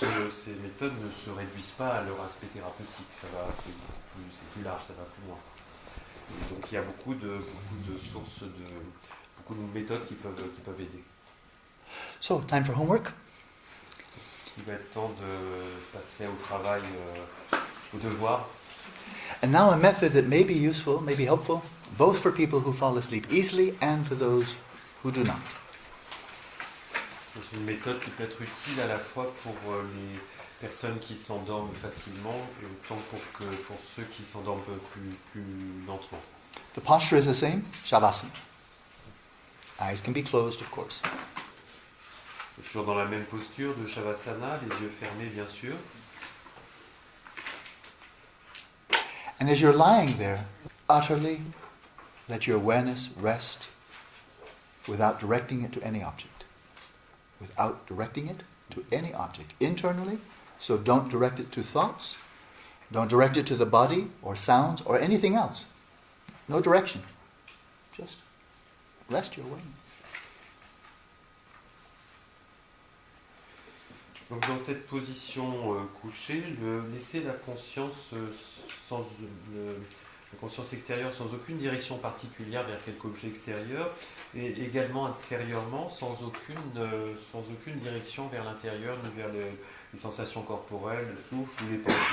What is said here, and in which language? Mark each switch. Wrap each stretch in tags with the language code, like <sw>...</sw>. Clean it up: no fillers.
<fr>Ces méthodes ne se réduisent pas à leur aspect thérapeutique, c'est plus large, ça va plus loin. Et donc il y a beaucoup de sources, beaucoup de méthodes qui peuvent aider.</fr> <en>So, time for homework.</en> <fr>Il va être temps de passer au travail, au devoir.</fr> <en>And now a method that may be useful, may be helpful, both for people who fall asleep easily and for those who do not.</en> <fr>C'est une méthode qui peut être utile à la fois pour les personnes qui s'endorment facilement et autant pour ceux qui s'endorment plus lentement.</fr> <en>The posture is the same, shavasana. Eyes can be closed, of course.</en> <fr>C'est toujours dans la même posture de shavasana, les yeux fermés bien sûr.</fr> <en>And as you're lying there, utterly let your awareness rest without directing it to any object. Without directing it to any object. Internally, so don't direct it to thoughts, don't direct it to the body or sounds or anything else. No direction. Just rest your awareness.</en> <fr>Donc dans cette position couchée, laisser la conscience la conscience extérieure sans aucune direction particulière vers quelque objet extérieur et également intérieurement sans aucune direction vers l'intérieur ni vers les sensations corporelles, le souffle ou les pensées.</fr>